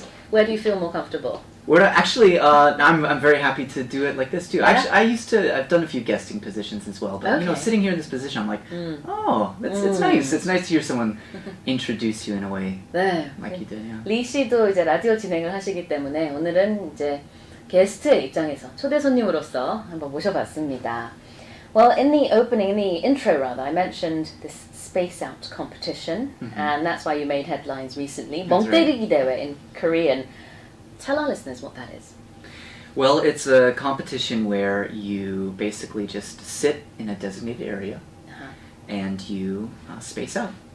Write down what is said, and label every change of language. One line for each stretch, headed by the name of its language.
English: Where do you feel more comfortable? I'm very happy to do it like this too. Yeah? I've done a few guesting positions as well, but sitting here in this position, I'm like, it's nice. It's nice to hear someone introduce you in a way like you did. Yeah.
Korean: 리 씨도 이제 라디오 진행을 하시기 때문에 오늘은 이제 게스트의 입장에서 초대 손님으로서 한번 모셔봤습니다.
English: Well, in the intro rather, I mentioned this Space Out competition, and that's why you made headlines recently. 멍때리기 대회 in Korean. Tell our listeners what that is. Well, it's a competition where you basically just sit in a designated area and you space out.